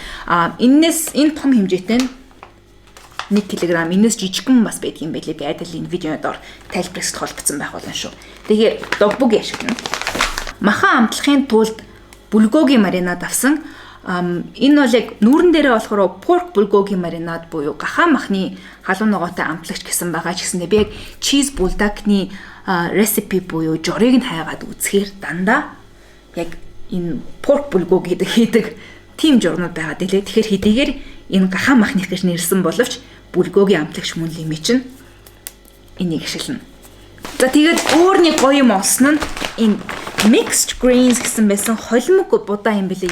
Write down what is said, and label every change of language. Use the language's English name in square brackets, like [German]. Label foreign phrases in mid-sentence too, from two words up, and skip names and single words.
[Mongolian] Энэс энэ том хэмжээтэй нь 1 кг, энэс жижигхэн бас байдаг юм байлээ. Би адил энэ видеоны доор тайлбарт холбогдсон байх болно шүү. Тэгэхээр догбуги ашиглана. Махан амтлахын тулд булгогийн маринад авсан. Энэ бол яг нүүрэн дээрээ болохоор [English] pork bulgogi [Mongolian] маринад буюу гахаа махны халуун ногоотой амтлагч гэсэн байгаа ч гэсэндээ би яг cheese bulldog-ны recipe буюу жорыг нь хайгаад үзэхээр дандаа яг энэ [English] pork bulgogi [Mongolian] гэдэг хийдэг тийм журнууд байгаа дэлээ. Тэгэхээр хэдийгээр энэ гахаа махных гэж нэрлсэн боловч bulgogi амтлагч мөн л юм чинь энийг ашиглана. За тэгээд өөр нэг гоё юм олсон нь энэ [English] mixed greens [Mongolian] гэсэн байсан холимог будаа юм бэлээ.